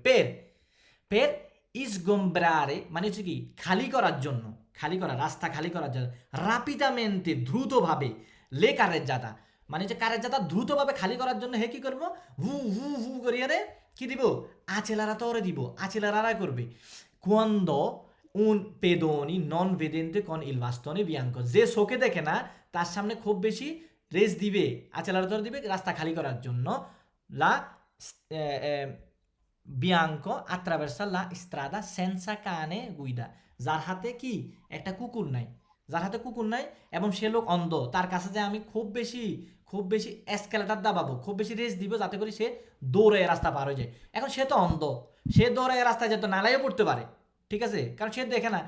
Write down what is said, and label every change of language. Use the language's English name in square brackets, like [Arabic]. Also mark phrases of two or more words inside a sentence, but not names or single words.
[Italian] per sgombrare, [Bangla] মানে হচ্ছে কি খালি করার জন্য, রাস্তা খালি করার জন্য, rapidamente, দ্রুতভাবে, [Italian] le carreggiata, [Bangla] মানে হচ্ছে কারেজ্জাতা দ্রুতভাবে খালি করার জন্য হে কি করবো? হু করিয়া রে কি দিব? accelerare করবে। [Italian] quando un pedoni non vedente con il bastone bianco, [Bangla] যে চোখে দেখে না তার সামনে খুব বেশি রেস দিবে, acceleratore দিবে রাস্তা খালি করার জন্য। [Italian] la bianco attraversa la strada senza cane guida, [Bangla] যার হাতে কি একটা কুকুর নাই, এবং সে লোক অন্ধ, তার কাছে যে আমি খুব বেশি এসকেলেটার দাবাবো, খুব বেশি রেস দিব যাতে করে সে দৌড়ে রাস্তা পার হয়ে যায়। এখন সে তো অন্ধ, সে দৌড়ে রাস্তায় যেত নালাইও পড়তে পারে। ঠিক আছে, কারণ সে দেখে না।